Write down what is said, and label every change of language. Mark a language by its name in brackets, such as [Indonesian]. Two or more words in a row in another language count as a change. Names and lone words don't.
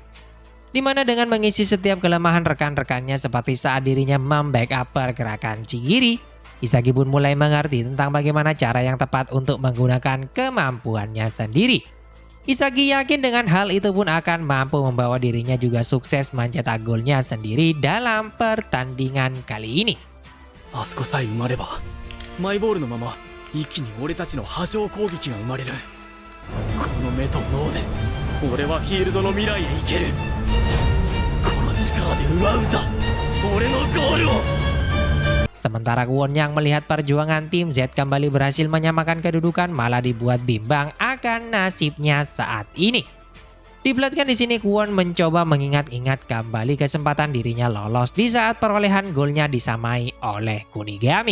[Indonesian] Dimana dengan mengisi setiap kelemahan rekan-rekannya seperti saat dirinya membackup pergerakan Chigiri, Isagi pun mulai mengerti tentang bagaimana cara yang tepat untuk menggunakan kemampuannya sendiri. Isagi yakin dengan hal itu pun akan mampu membawa dirinya juga sukses mencetak golnya sendiri dalam pertandingan kali ini. [Japanese] あそこさえ埋まればマイボールのまま一気に俺たちの波状攻撃が生まれる。この目と脳で俺はフィールドの未来へ行ける。この力で奪うんだ俺のゴールを。 [Indonesian] Sementara Kwon yang melihat perjuangan tim Z kembali berhasil menyamakan kedudukan malah dibuat bimbang akan nasibnya saat ini. Diperlihatkan di sini Kwon mencoba mengingat-ingat kembali kesempatan dirinya lolos di saat perolehan golnya disamai oleh Kunigami.